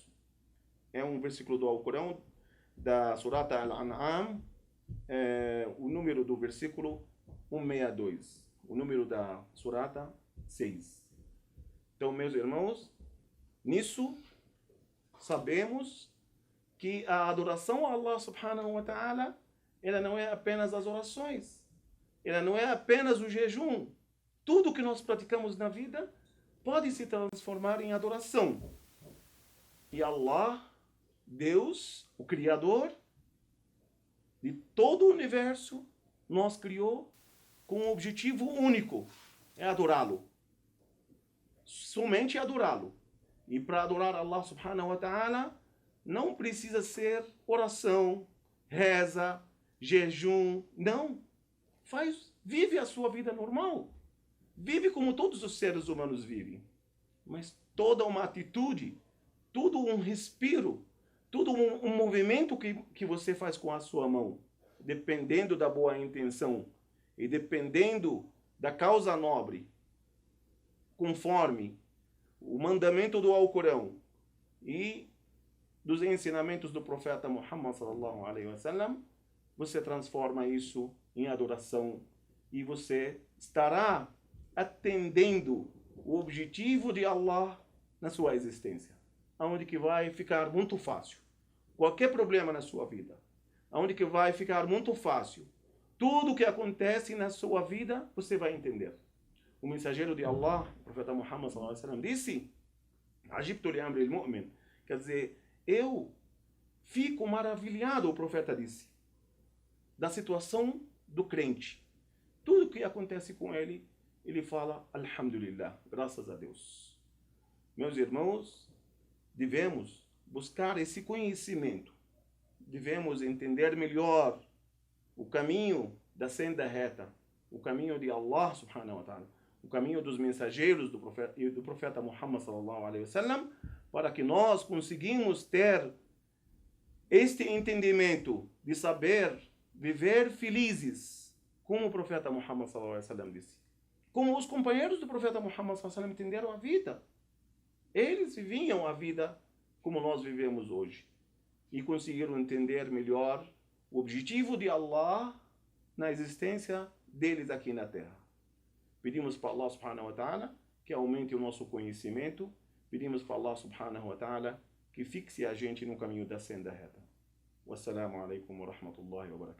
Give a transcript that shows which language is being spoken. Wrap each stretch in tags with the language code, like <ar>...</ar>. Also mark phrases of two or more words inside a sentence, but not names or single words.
<pt>É um versículo do Alcorão, da Surata Al-An'am, o número do versículo 162. O número da Surata, 6. Então, meus irmãos, nisso sabemos que a adoração a Allah</pt> <ar>سبحانه وتعالى,</ar> <pt>ela não é apenas as orações, ela não é apenas o jejum. Tudo que nós praticamos na vida pode se transformar em adoração. E Allah, Deus, o Criador de todo o universo, nos criou com um objetivo único, é adorá-lo. Somente adorá-lo. E para adorar Allah</pt> <ar>سبحانه وتعالى,</ar> <pt>não precisa ser oração, reza, jejum, não. Vive a sua vida normal. Vive como todos os seres humanos vivem. Mas toda uma atitude, todo um respiro, todo um movimento que você faz com a sua mão, dependendo da boa intenção e dependendo da causa nobre, conforme o mandamento do Alcorão e dos ensinamentos do profeta Muhammad</pt> <ar>صلى الله عليه وسلم,</ar> <pt>você transforma isso em adoração e você estará atendendo o objetivo de Allah na sua existência, aonde que vai ficar muito fácil qualquer problema na sua vida, aonde que vai ficar muito fácil tudo que acontece na sua vida, você vai entender. O mensageiro de Allah, o profeta Muhammad</pt> <ar>صلى الله عليه وسلم,</ar> <pt>disse:</pt> <ar>"عجبت لأمر المؤمن",</ar> <pt>quer dizer, eu fico maravilhado, o profeta disse, da situação do crente. Tudo que acontece com ele, ele fala Alhamdulillah, graças a Deus. Meus irmãos, devemos buscar esse conhecimento. Devemos entender melhor o caminho da senda reta, o caminho de Allah</pt> <ar>سبحانه وتعالى,</ar> <pt>o caminho dos mensageiros do profeta Muhammad</pt> <ar>صلى الله عليه وسلم,</ar> <pt>para que nós conseguimos ter este entendimento de saber viver felizes, como o profeta Muhammad</pt> <ar>صلى الله عليه وسلم</ar> <pt>disse. Como os companheiros do profeta Muhammad</pt> <ar>صلى الله عليه وسلم</ar> <pt>entenderam a vida. Eles viviam a vida como nós vivemos hoje. E conseguiram entender melhor o objetivo de Allah na existência deles aqui na Terra. Pedimos para Allah</pt> <ar>سبحانه وتعالى</ar> <pt>que aumente o nosso conhecimento. Pedimos para Allah</pt> <ar>سبحانه وتعالى</ar> <pt>que fixe a gente no caminho da senda reta.</pt> <ar>والسلام عليكم ورحمة الله وبركاته.</ar>